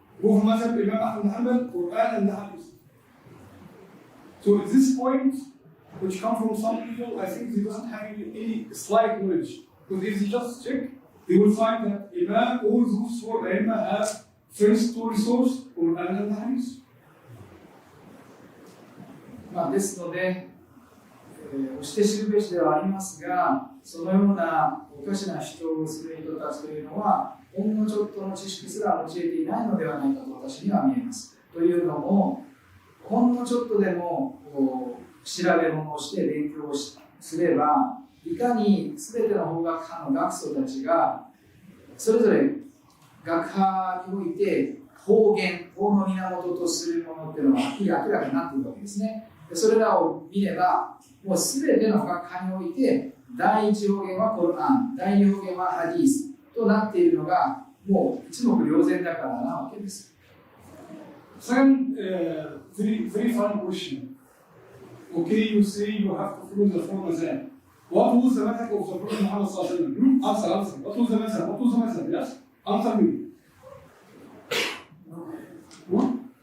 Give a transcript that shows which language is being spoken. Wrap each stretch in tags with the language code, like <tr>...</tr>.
<en>Go for Masjid al-Imam Ahmad Hanbal, Quran and the Hadith. So at this point, which come from some people, I think they doesn't have any slight knowledge. Because if they just check, they will find that Imam, all those four Imam have first two resources, Quran and Hadith.</en> <ja>ですので、押して知るべしではありますが、そのようなおかしな主張をする人たちというのは、ほんのちょっとの知識すら用いていないのではないかと私には見えます。というのも、ほんのちょっとでも調べ物をして勉強をすれば、いかに全ての法学派の学祖たちがそれぞれ学派において法源、法の源とするものっていうのが明らかになっているわけですね。それらを見れば、もう全ての学派において第一法源はコルアン、第二法源はハディースとなっているのがもう一目瞭然だからなわけです。</ja> <en>Second, very fun question. Okay, you say you have to follow the four mazhab. What was the method of the Prophet Muhammad sallallahu alaihi wasallam? Answer. What was the method? What was the method? Yes? Answer me. What?</en>